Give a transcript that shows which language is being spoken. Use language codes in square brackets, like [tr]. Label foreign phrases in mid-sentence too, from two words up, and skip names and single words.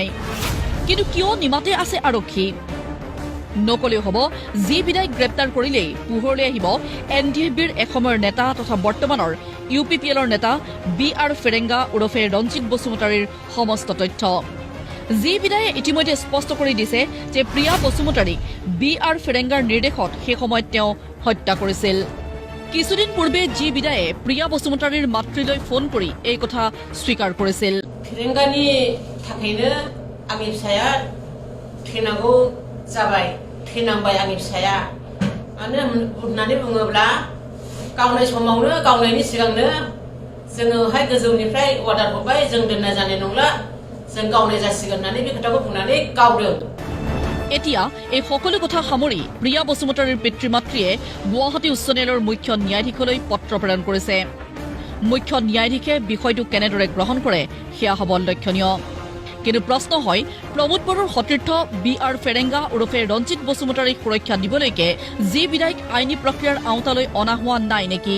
[as] কিন্তু কিয় নিমাতে আছে আৰক্ষী? নকলেও হ'ব জি বিদায়ক গ্ৰেপ্তাৰ কৰিলেই পোহৰলৈ আহিব NDFBৰ এসময়ৰ নেতা তথা বৰ্তমানৰ UPPLৰ নেতা BR ফেৰেংগা ওৰফে ৰঞ্জিত বসুমতাৰীৰ সমস্ত তথ্য। জি বিদায়ে ইতিমধ্যে স্পষ্ট কৰি দিছে যে প্ৰিয়া বসুমতাৰীক BR ফেৰেংগাৰ নিৰ্দেশত সেই সময়ত তেওঁ হত্যা কৰিছিল। কিছুদিন পূৰ্বে জি বিদায়ে প্ৰিয়া বসুমতাৰীৰ মাতৃলৈ ফোন কৰি এই কথা স্বীকাৰ কৰিছিল। [brx] फेरेंगानि थाखायनो आंनि फिसाया थैनांगौ जाबाय थैनांबाय आंनि फिसाया मानो होननानै बुङोब्ला गावनाय समावनो गावनायनि सिगांनो जोङोहाय गोजौनिफ्राय अर्डार हरबाय जों दोननाय जानाय नंला जों गावनाय जासिगोन होननानै बे खोथाखौ बुंनानै गावदों। [as] এতিয়া এই সকলো কথা সামৰি প্ৰিয়া বসুমতাৰীৰ পিতৃ মাতৃয়ে গুৱাহাটী উচ্চ ন্যায়ালয়ৰ মুখ্য ন্যায়াধীশলৈ পত্ৰ প্ৰেৰণ কৰিছে। মুখ্য ন্যায়াধীশে বিষয়টো কেনেদৰে গ্ৰহণ কৰে সেয়া হ'ব লক্ষণীয়। কিন্তু প্ৰশ্ন হয় প্ৰমোদ বড়োৰ সতীৰ্থ BR ফেৰেংগা ওৰফে ৰঞ্জিত বসুমতাৰীক সুৰক্ষা দিবলৈকে জি বিদায়ক আইনী প্ৰক্ৰিয়াৰ আওতালৈ অনা হোৱা নাই নেকি?